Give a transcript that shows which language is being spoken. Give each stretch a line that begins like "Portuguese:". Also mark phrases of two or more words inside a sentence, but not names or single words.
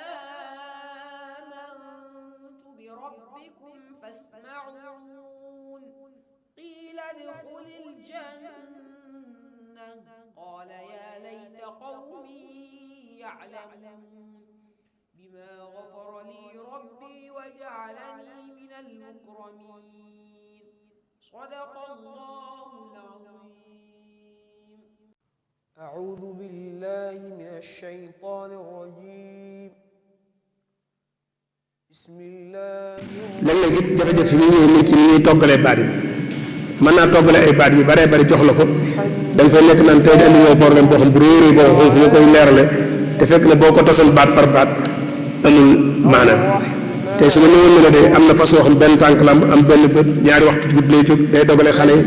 Arabic: آمنت بربكم فاسمعون قيل ادخل الجنة قال يا ليت قومي يعلمون بما غفر لي ربي وجعلني من المكرمين صدق الله العظيم. أعوذ بالله من الشيطان الرجيم. بسم الله.
Wolof: léeg-léeg it jafe-jafe yi ñëw nit ci ni ñuy toggalee baat yi mën naa toggale ay baat yu baree bari jox la ko dañ fay nekk naan tey di andi woo problème boo xam bu réy réy boo xam fu ñu koy leerale te fekk na boo ko tasal baat par baat amul maanaam tey su ma ñëwoon ne la de am na fas yoo xam benn tànk la am benn bët ñaari waxtu ci guddi lay jóg day dogale xale yi